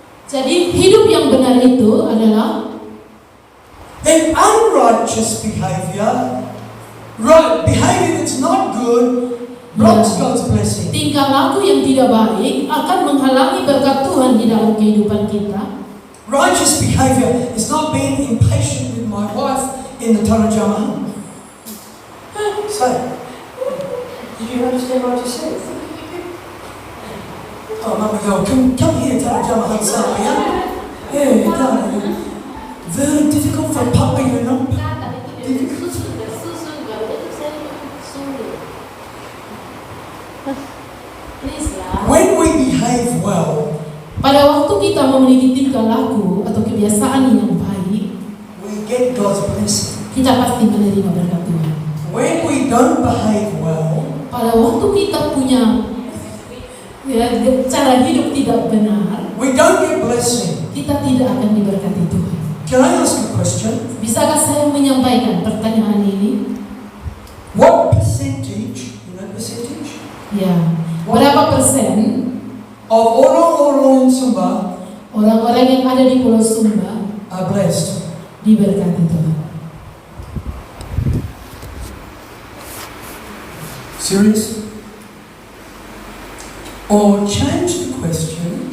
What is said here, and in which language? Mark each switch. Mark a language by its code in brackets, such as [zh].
[id] jadi hidup yang benar itu adalah, [en] then unrighteous behavior, behavior that's not good, blocks God's blessing. [id] tingkah laku yang tidak baik akan menghalangi berkat Tuhan di dalam kehidupan kita. [en] Righteous behavior is not being impatient with my wife in the Tarajama. Say, did you understand what I just said? Oh, Mama, go, come here, Tarajama Hansal, yeah? Yeah, darling. Very difficult for Papa, you know. When we behave well, [id] Pada waktu kita memiliki tingkah laku atau kebiasaan yang baik, [en] we get God's blessing. [id] kita pasti menerima berkat Tuhan. [en] When we don't behave well, [id] Pada waktu kita punya cara hidup tidak benar, [en] we don't get blessing. [id] kita tidak akan diberkati Tuhan. [en] Can I ask a question? [id] Bisakah saya menyampaikan pertanyaan ini? [en] What percentage, you know percentage, [id] Ya, berapa persen of orang-orang Sumba orang-orang yang ada di Pulau Sumba [en] are blessed? [id] diberkati Tuhan? [en] Serious? Or change the question,